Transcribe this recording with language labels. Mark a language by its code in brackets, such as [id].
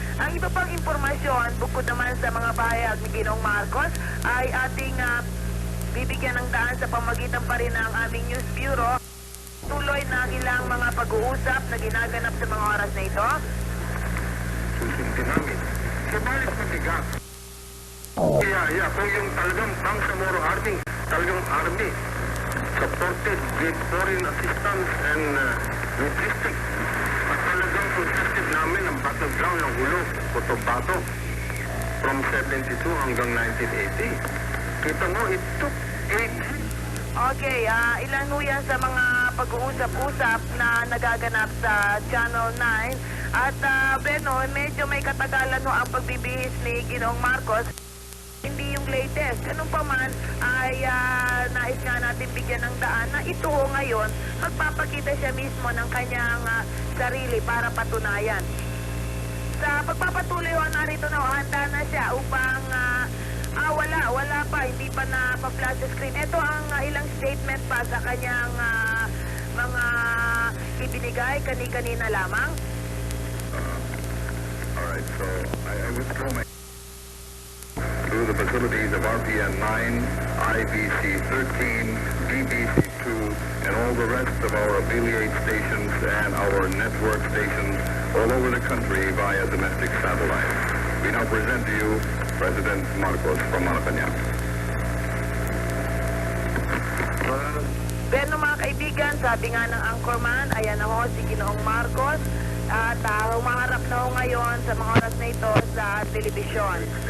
[tl] Ang iba pang impormasyon, bukod naman sa mga pahayag ni Ginoong Marcos, ay ating bibigyan ng daan sa pamagitan pa rin ng aming News Bureau. Tuloy na ilang mga pag-uusap na ginaganap sa mga oras na ito. Susundin namin. Subalit matigas. Kaya kung yung talagang Bangsamoro Army, talagang army, [en] supported with foreign assistance and logistics, [tl] at talagang consisted namin ang battleground ng Hulo, Cotabato, from 72 hanggang 1980. Kita mo, [en] it took 8 years. [tl] Okay, ilan ho yan sa mga pag-uusap-usap na nagaganap sa Channel 9. At Beno, medyo may katagalan ho ang pagbibihis ni Ginoong Marcos. Hindi yung latest. Ganun pa man ay nais nga natin bigyan ng daan na ito ho ngayon, magpapakita siya mismo ng kanyang sarili para patunayan. Sa pagpapatuloy ho, narito na ho, handa na siya upang wala pa, hindi pa na pa-flash sa screen. Ito ang ilang statement pa sa kanyang mga ibinigay kani-kanina lamang. [en] Alright, so I withdraw my through the facilities of RPN 9, IBC 13, BBC 2, and all the rest of our affiliate stations and our network stations all over the country via domestic satellite. We now present to you President Marcos from Malacanang. [tl] Pero mga kaibigan, sa sabi nga ng anchorman, ayan na ho si Ginoong Marcos at humaharap na ho ngayon sa mga oras na ito sa telebisyon.